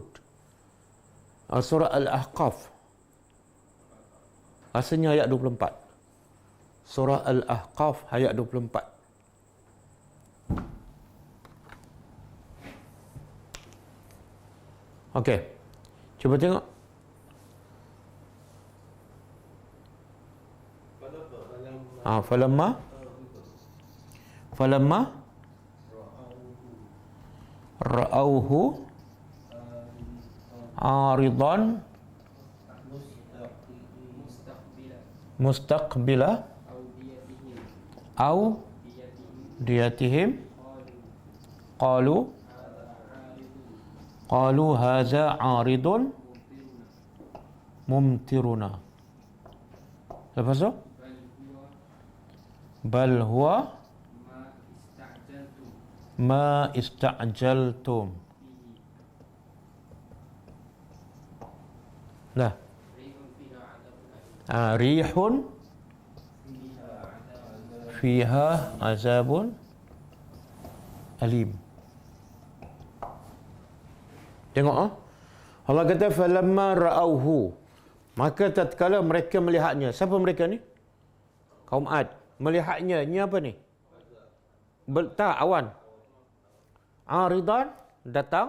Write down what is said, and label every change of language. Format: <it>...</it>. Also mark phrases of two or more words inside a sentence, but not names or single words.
<ms>Surah Al-Ahqaf. Asalnya ayat 24. Surah Al-Ahqaf ayat 24. Okey. Cuba tengok.</ms> <ar>فلما رأوه عارضا مستقبل أوديتهم قالوا هذا عارض ممطرنا.</ar> <ms>Lepas tu</ms> <ar>بل هو ما استعجلتم. Lah. ريح فيها عذاب أليم.</ar> <ms>Tengok Allah kata</ms> <ar>فلما رأوه,</ar> <ms>maka tatkala mereka melihatnya. Siapa mereka ni? Kaum Ad. Melihatnya, ni apa ni? Tak, awan. Aridan, datang.</ms>